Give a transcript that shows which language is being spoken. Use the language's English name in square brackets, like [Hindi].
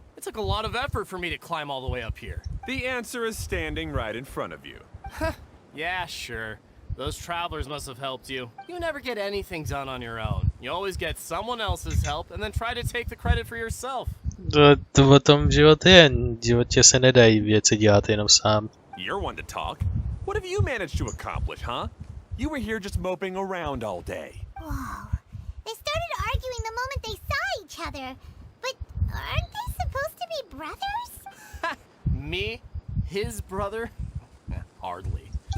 [English] It took a lot of effort for me to climb all the way up here. The answer is standing right in front of you. Yeah, sure. Those travelers must have helped you. You never get anything done on your own. You always get someone else's help and then try to take the credit for yourself. [Czech] To o tom život je. V životě se nedají věci dělat jenom sám. [English] You're one to talk. What have you managed to accomplish, huh? You were here just moping around all day. Whoa. They started arguing the moment they saw each other. But aren't they supposed to be brothers? Me? His brother? Hardly.